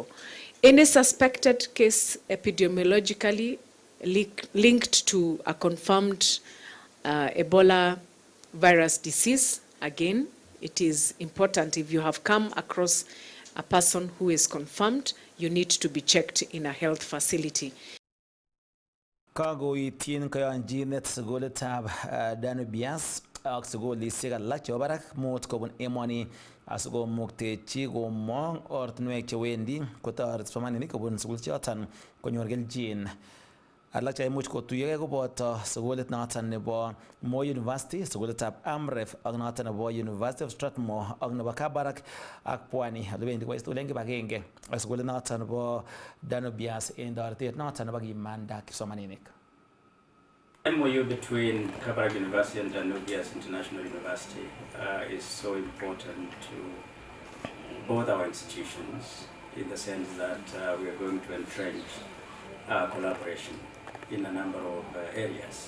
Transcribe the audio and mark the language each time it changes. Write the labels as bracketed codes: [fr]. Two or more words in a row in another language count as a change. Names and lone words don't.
[en] Any suspected case epidemiologically linked to a confirmed Ebola virus disease, again, it is important if you have come across a person who is confirmed, you need to be checked in a health facility. [kln] Kagoityin kayonjinet sugulitab Danubias ak sugulisiek alak chebo barak mut kobun emoni asikomuktechi komong ortinwek chewendi kotoret kipsomaninik kobun sugul choton konyor kelchin. alak cheimuch kotuyogei koboto sukulit noton nebo Moi University, sukulitab Amref ak noton nebo University of Strathmore ak nebo Kabarak ak Pwani olebendi koistolen kibagenge ak sukulit noton nebo Danubius en toretet noton nebo kimanda kipsomaninik. [en] MOU between Kabarak University and Danubius International University is so important to both our institutions in the sense that we are going to entrench collaboration in a number of areas.